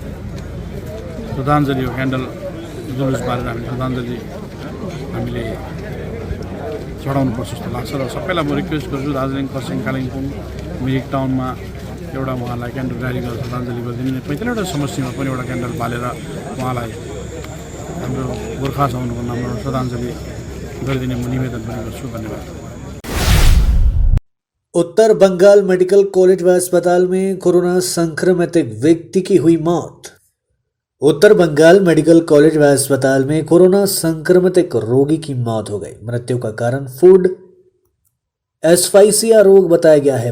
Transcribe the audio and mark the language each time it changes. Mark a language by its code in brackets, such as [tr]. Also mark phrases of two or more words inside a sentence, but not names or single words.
[ne] हो क्यान्डल जुलुस बारेर हामी श्रद्धाञ्जलि हामीले चढाउनुपर्छ जस्तो लाग्छ र सबैलाई म रिक्वेस्ट गर्छु दार्जिलिङ, खरसाङ, कालिम्पोङ, मिरिक टाउनमा एउटा उहाँलाई [en] candle rally [ne] गरेर श्रद्धाञ्जलि गरिदिने, 45वटा समष्टिमा पनि एउटा क्यान्डल बालेर उहाँलाई हाम्रो गोर्खा जवानको नाममा श्रद्धाञ्जलि गरिदिने म निवेदन पनि गर्छु। धन्यवाद। [hi] उत्तर बंगाल मेडिकल कॉलेज व अस्पताल में कोरोना संक्रमित एक व्यक्ति की हुई मौत। उत्तर बंगाल मेडिकल कॉलेज व अस्पताल में कोरोना संक्रमित एक रोगी की मौत हो गई। मृत्यु का कारण [en] food asphyxia [hi] रोग बताया गया है।